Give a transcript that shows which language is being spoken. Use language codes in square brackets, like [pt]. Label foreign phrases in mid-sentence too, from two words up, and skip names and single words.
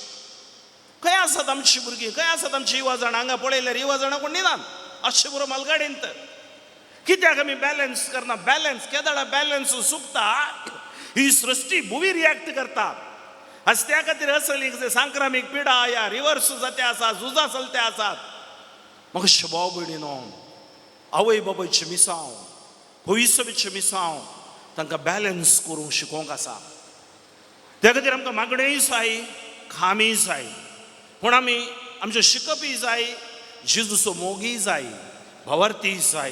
[kok] खंय आसात आमचीं भुरगीं, खंय आसात आमचीं युवा जाणां? हांगा पळयल्यार युवा जाणां कोण दिनात. अशें बरो मालगाडींत कित्याक आमी बॅलन्स करना? बॅलन्स केदां बॅलन्स चुकता. ही सृश्टी भुवी रिएक्ट करता. आज त्या खातीर असलीं सांक्रमीक पिडा या रिवर्स जाते आसात, झुजां चलते आसात. म्हाका भाव भयणीनो, आवय बाबायचें मिसांव, भविसवेचें मिसांव तांकां बॅलन्स करूंक शिकोवंक आसा. त्या खातीर आमकां मागणेय जाय, खामीय जाय, पूण आमी आमचें शिकपय जाय, जेजूचो मोगय जाय, भावार्थीय जाय.